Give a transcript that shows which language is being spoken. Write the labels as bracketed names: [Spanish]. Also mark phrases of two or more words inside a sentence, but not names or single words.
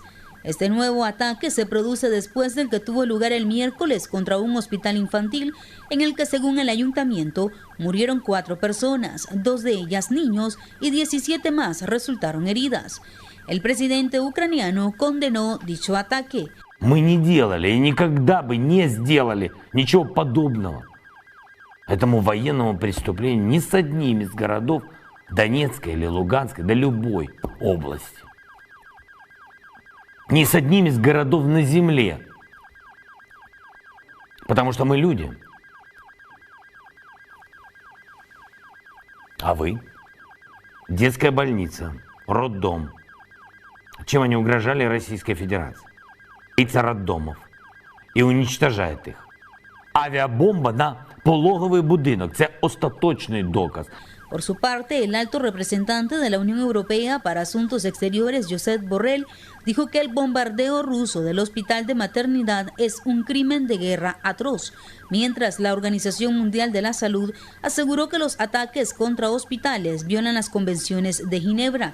[Spanish] Este nuevo ataque se produce después del que tuvo lugar el miércoles contra un hospital infantil en el que, según el ayuntamiento, murieron 4 personas, 2 de ellas niños y 17 más resultaron heridas. El presidente ucraniano condenó dicho ataque. [Russian] Мы не делали и никогда бы не сделали ничего подобного этому военному преступлению ни с одним из городов Донецкой или Луганской, да любой области. Ни с одним из городов на земле. Потому что мы люди. А вы? Детская больница, роддом. Чем они угрожали Российской Федерации? Лица роддомов. [Ukrainian] І уничтожает їх. Авіабомба на пологовий будинок. Це остаточний доказ. [Spanish] Por su parte, el alto representante de la Unión Europea para Asuntos Exteriores, Josep Borrell, dijo que el bombardeo ruso del hospital de maternidad es un crimen de guerra atroz, mientras la Organización Mundial de la Salud aseguró que los ataques contra hospitales violan las convenciones de Ginebra.